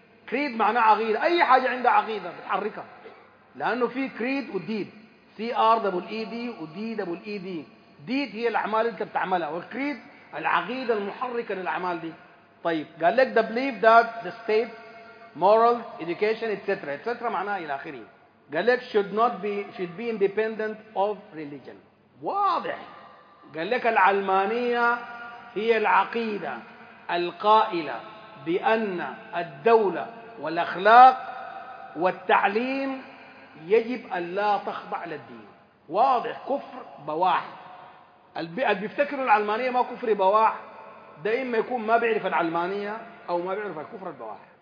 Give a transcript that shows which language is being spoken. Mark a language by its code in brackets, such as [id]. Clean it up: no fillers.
[ar] كريد معناه عقيده، اي حاجه عندها عقيده بتحركها، لانه في كريد وديد، سي ار دبل اي دي ودي دبل اي دي. ديد هي الاعمال انت بتعملها، والكريد العقيده المحركه للاعمال دي. طيب قال لك [en] the belief that the state moral education etcetera etcetera [ar] معناها الى اخره. قال لك [en] should be independent of religion. [ar] واضح. قال لك العلمانيه هي العقيده القائله بان الدوله والاخلاق والتعليم يجب ان لا تخضع للدين. واضح كفر بواح. بيفتكروا العلمانيه ما كفر بواح، دائما يكون ما بيعرف العلمانيه او ما بيعرف الكفر البواح.